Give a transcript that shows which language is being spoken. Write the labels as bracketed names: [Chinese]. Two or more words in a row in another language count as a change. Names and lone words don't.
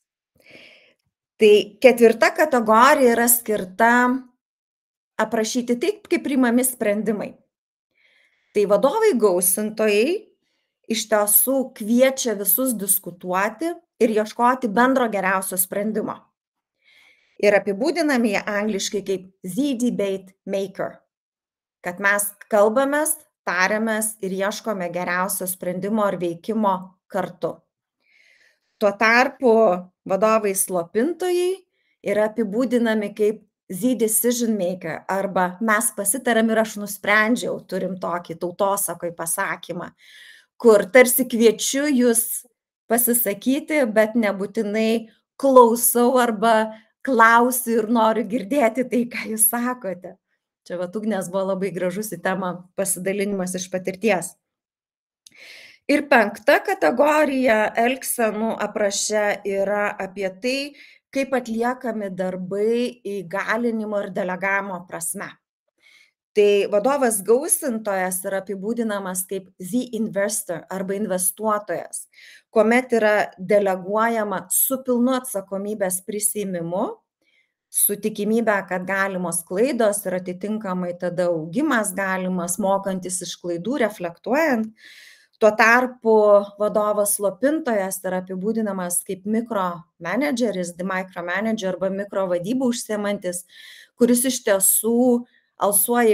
[Lithuanian] Tai ketvirta kategorija yra skirta aprašyti taip, kaip priimami sprendimai. Tai vadovai gausintojai iš tiesų kviečia visus diskutuoti ir ieškoti bendro geriausio sprendimo. Ir apibūdinami jie angliškai kaip [English] the debate maker, [Lithuanian] kad mes kalbamės, tariamės ir ieškome geriausio sprendimo ar veikimo kartu. Tuo tarpu vadovai slopintojai yra apibūdinami kaip [English] the decision maker [Lithuanian] arba mes pasitarėm ir aš nusprendžiau, turim tokį tautosakoj pasakymą, kur tarsi kviečiu jūs pasisakyti, bet nebūtinai klausau arba klausiu ir noriu girdėti tai, ką jūs sakote. Čia Ugnės buvo labai gražus į temą pasidalinimas iš patirties. Ir penkta kategorija elgsenų apraše yra apie tai, kaip atliekami darbai įgalinimo ir delegavimo prasme. Tai vadovas gausintojas yra apibūdinamas kaip [English] the investor [Lithuanian] arba investuotojas, kuomet yra deleguojama su pilnu atsakomybės prisiimimu, su tikimybė, kad galimos klaidos ir atitinkamai tada augimas galimas, mokantis iš klaidų, reflektuojant. Tuo tarpu vadovas slopintojas yra apibūdinamas kaip mikromanageris, [English] the micromanager [Lithuanian] arba mikrovadybų užsiemantis, kuris iš tiesų alsuoja